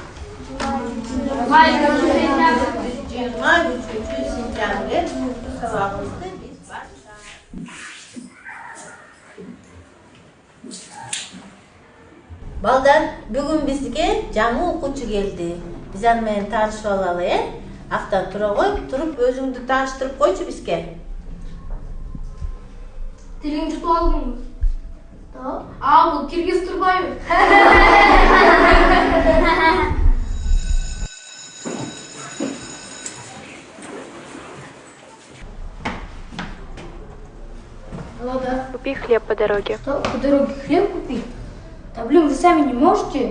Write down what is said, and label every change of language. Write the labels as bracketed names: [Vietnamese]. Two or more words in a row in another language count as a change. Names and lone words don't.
[Kyrgyz] 23 сентябрь сабагыбызды биз Балдар, бүгүн бизге жаңы окуучу келди. Биз аны менен таанышып алалы, Актан тура кой, туруп өзүңдү тааныштырып койчу бизге. Тилиңди тутуп алдыңбы? Бул Киргиз Турбаев. [Russian] Купи хлеб по дороге. Что, по дороге хлеб купить? Да блин, вы сами не можете?